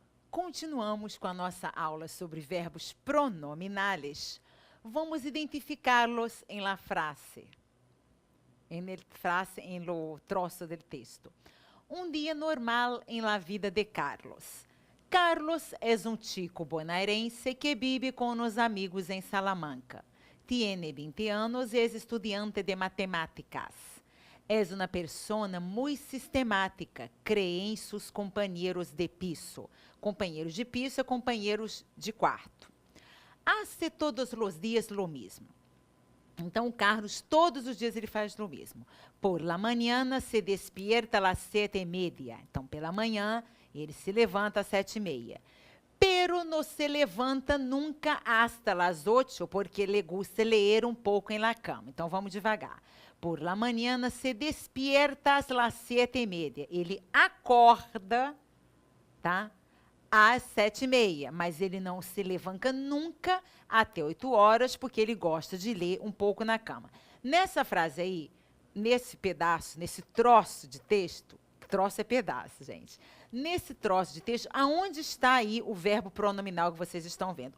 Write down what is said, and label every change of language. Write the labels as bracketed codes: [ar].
[pt] continuamos com a nossa aula sobre verbos pronominales, vamos identificá-los em la frase. [es] En lo trozo del texto. Un día normal en la vida de Carlos. Carlos es un chico bonaerense que vive con unos amigos en Salamanca. Tiene 20 años y es estudiante de matemáticas. Es una persona muy sistemática, cree en sus compañeros de piso. Compañeros de piso, compañeros de quarto. Hace todos los días lo mismo. [pt] Então, o Carlos, todos os dias ele faz o mesmo. [es] Por la mañana se despierta a las 7:30. [pt] Então, pela manhã, ele se levanta às 7:30. [es] Pero no se levanta nunca hasta las 8, porque le gusta leer [pt] um pouco em la cama. Então, vamos devagar. [es] Por la mañana se despierta às las 7:30. [pt] Ele acorda, tá? Às 7:30, mas ele não se levanta nunca até 8 horas, porque ele gosta de ler um pouco na cama. Nessa frase aí, nesse pedaço, nesse troço de texto, troço é pedaço, gente. Nesse troço de texto, aonde está aí o verbo pronominal que vocês estão vendo?